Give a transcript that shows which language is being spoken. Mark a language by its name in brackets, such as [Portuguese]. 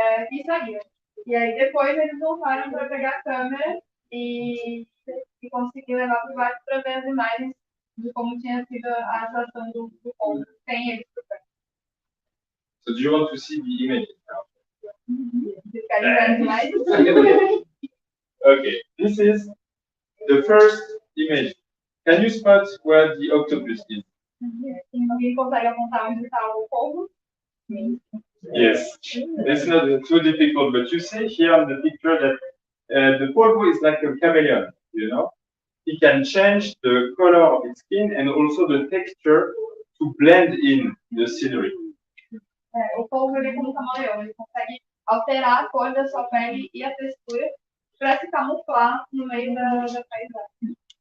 [Portuguese] E saíram. E aí, depois, eles voltaram para pegar a câmera e conseguir levar para o barco para ver as imagens de como tinha sido a atuação do povo, sem eles por perto. [English] So do you want to see the image now? [Portuguese] Vocês querem ver as imagens? [English] Okay, this is the first image. Can you spot where the octopus is? [Portuguese] Ninguém consegue apontar onde está o povo? [English] Yes, it's not too difficult, but you see here on the picture that The polvo is like a chameleon, you know. It can change the color of its skin and also the texture to blend in the scenery. [Portuguese] O polvo ele é como um camaleão, ele consegue alterar a cor da sua pele e a textura para se camuflar no meio da paisagem.